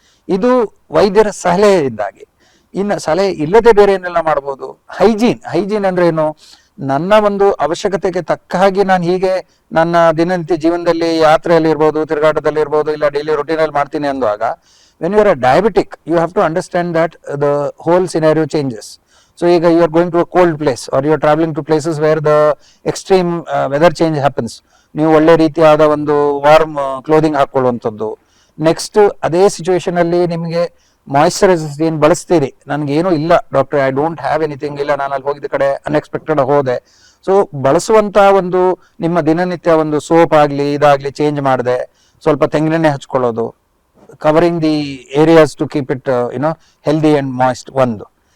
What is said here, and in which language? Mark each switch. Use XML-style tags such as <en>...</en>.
<kn>ಇದು ವೈದ್ಯರ ಸಲಹೆಯಿಂದಾಗಿ. ಇನ್ನು ಸಲಹೆ ಇಲ್ಲದೆ ಬೇರೆ ಏನೆಲ್ಲ ಮಾಡ್ಬೋದು? ಹೈಜೀನ್ ಅಂದ್ರೆ ಏನು? ನನ್ನ ಒಂದು ಅವಶ್ಯಕತೆಗೆ ತಕ್ಕ ಹಾಗೆ ನಾನು ಹೀಗೆ ನನ್ನ ದಿನನಿತ್ಯ ಜೀವನದಲ್ಲಿ ಯಾತ್ರೆಯಲ್ಲಿ ಇರ್ಬೋದು, ತಿರುಗಾಟದಲ್ಲಿ ಇರ್ಬೋದು, ಇಲ್ಲ ಡೈಲಿ ರೊಟೀನ್ ಅಲ್ಲಿ ಮಾಡ್ತೀನಿ ಅಂದಾಗ</kn> <en>When you are a diabetic you have to understand that the whole scenario changes. So</en> <kn>ಈಗ</kn> <en>you are going to a cold place or you are traveling to places where the extreme weather change happens.</en> <kn>ನೀವು ಒಳ್ಳೆ ರೀತಿಯಾದ ಒಂದು warm clothing ಹಾಕೊಳ್ಳುವಂಥದ್ದು. Next ಅದೇ situation ಅಲ್ಲಿ ನಿಮಗೆ moisturisers ಏನ್ ಬಳಸ್ತೀರಿ, ನನ್ಗೆ ಏನೂ ಇಲ್ಲ doctor,</kn> <en>I don't have anything,</en> <kn>ಇಲ್ಲ ನಾನು ಅಲ್ಲಿ ಹೋಗಿದ್ದ ಕಡೆ ಅನ್ಎಕ್ಸ್ಪೆಕ್ಟೆಡ್ ಹೋದೆ. ಸೊ ಬಳಸುವಂತ ಒಂದು ನಿಮ್ಮ ದಿನನಿತ್ಯ ಒಂದು ಸೋಪ್ ಆಗ್ಲಿ ಇದಾಗ್ಲಿ ಚೇಂಜ್ ಮಾಡಿದೆ, ಸ್ವಲ್ಪ ತೆಂಗಿನೆಣ್ಣೆ ಹಚ್ಕೊಳ್ಳೋದು,</kn> <en>covering the areas to keep it healthy and moist</en> <kn>ಒಂದು.</kn>